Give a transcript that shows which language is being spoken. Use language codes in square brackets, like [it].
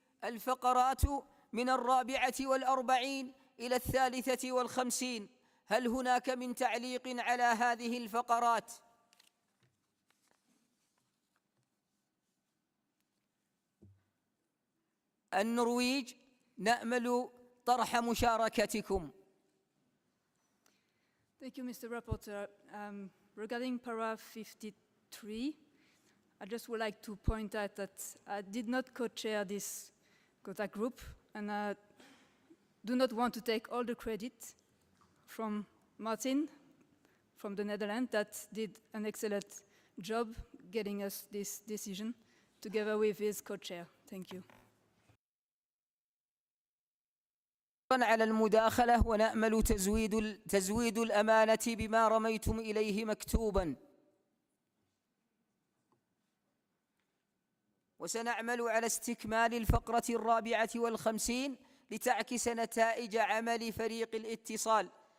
[ar] الفقرات من 44 إلى 53. هل هناك من تعليق على هذه الفقرات؟ النرويج نأمل طرح مشاركتكم. [en] Thank you, Mr. Rapporteur. Regarding paragraph 53, I just would like to point out that I did not co-chair this contact group, and I do not want to take all the credit from Martin from the Netherlands that did an excellent job getting us this decision together with his co-chair. Thank you. [ar] على المداخلة ونأمل تزويد الأمانة بما رميتم إليه مكتوبا. وسنعمل على استكمال الفقرة 54 لتعكس نتائج عمل فريق الاتصال.